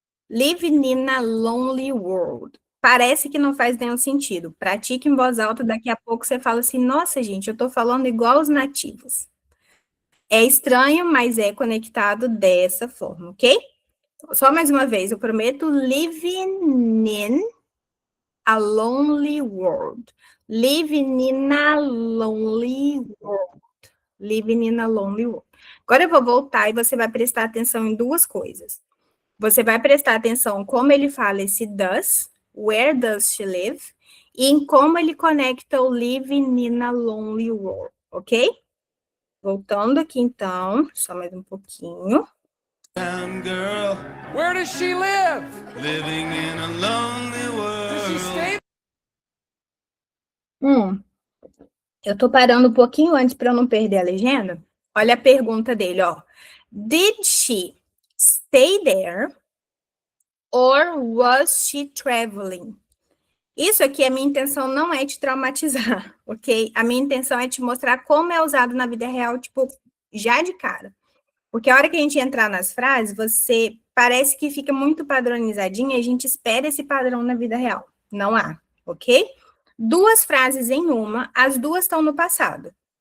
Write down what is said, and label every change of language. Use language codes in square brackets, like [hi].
[en] Living in a lonely world. [pt] Parece que não faz nenhum sentido. Pratique em voz alta, daqui a pouco você fala assim, nossa, gente, eu tô falando igual os nativos. É estranho, mas é conectado dessa forma, ok? Só mais uma vez, eu prometo, [en] living in a lonely world. Living in a lonely world. Living in a lonely world. [pt] Agora eu vou voltar e você vai prestar atenção em duas coisas. Você vai prestar atenção como ele fala esse does, [en] where does she live, [pt] e em como ele conecta o [en] living in a lonely world, [pt] ok? Voltando aqui então, só mais um pouquinho. [en] Girl, where does she live? Living in a lonely world. Does she stay? [pt] Eu tô parando um pouquinho antes para eu não perder a legenda. Olha a pergunta dele, ó. [en] Did she stay there or was she traveling? [pt] Isso aqui, a minha intenção não é te traumatizar, ok? A minha intenção é te mostrar como é usado na vida real, tipo, já de cara. Porque a hora que a gente entrar nas frases, você parece que fica muito padronizadinho e a gente espera esse padrão na vida real. Não há, ok? Duas frases em uma, as duas estão no passado.